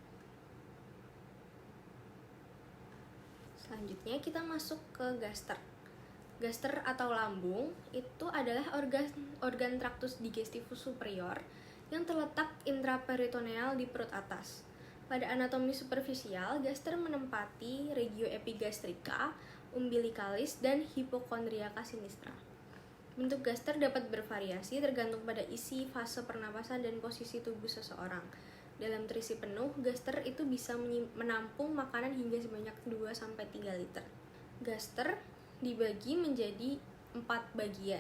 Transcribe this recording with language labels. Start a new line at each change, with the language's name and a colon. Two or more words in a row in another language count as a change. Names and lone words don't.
Indonesian: Selanjutnya kita masuk ke gaster. Gaster atau lambung itu adalah organ
Latin: traktus digestivus superior
Indonesian: yang terletak intraperitoneal di perut atas. Pada anatomi superficial, gaster menempati
Latin: regio epigastrica,
Indonesian: umbilicalis, dan
Latin: hipokondriaca sinistra.
Indonesian: Bentuk gaster dapat bervariasi tergantung pada isi, fase pernapasan, dan posisi tubuh seseorang. Dalam terisi penuh, gaster itu bisa menampung makanan hingga sebanyak 2-3 liter. Gaster dibagi menjadi 4 bagian.